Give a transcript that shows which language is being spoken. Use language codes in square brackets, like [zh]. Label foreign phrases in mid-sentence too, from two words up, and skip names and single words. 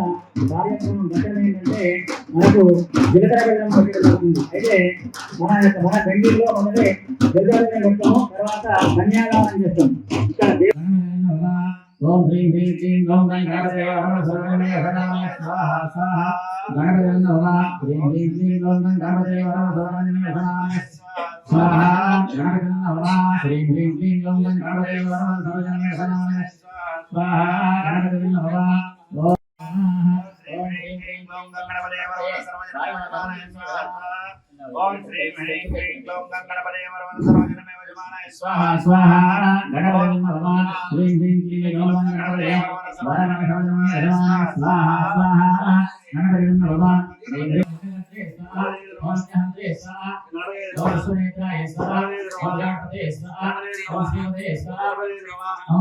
[sa] ఓం శ్రీ శ్రీ శ్రీ ఓం గణపతే నమః సర్వజనమే శరణాయ స్వాహా స్వాహా గణపతే నమః శ్రీ శ్రీ శ్రీ ఓం గణపతే నమః సర్వజనమే శరణాయ స్వాహా గణపతే నమః శ్రీ శ్రీ శ్రీ ఓం గణపతే నమః సర్వజనమే శరణాయ స్వాహా గణపతే నమః ఓం శ్రీ శ్రీ ఓం గణపతే నమః సర్వజనమే శరణాయ స్వాహా ఓం శ్రీ శ్రీ శ్రీ ఓం గణపతే నమః సర్వజనమే स्वाहा स्वाहा गणपति नमः श्री श्री श्री ओम गणपते नमः स्वाहा स्वाहा गणपति नमः श्री श्री ओम शांति स्वाहा ओम सुनेत्राय स्वाहा ओम गणपते स्वाहा ओम शिवते स्वाहा ओम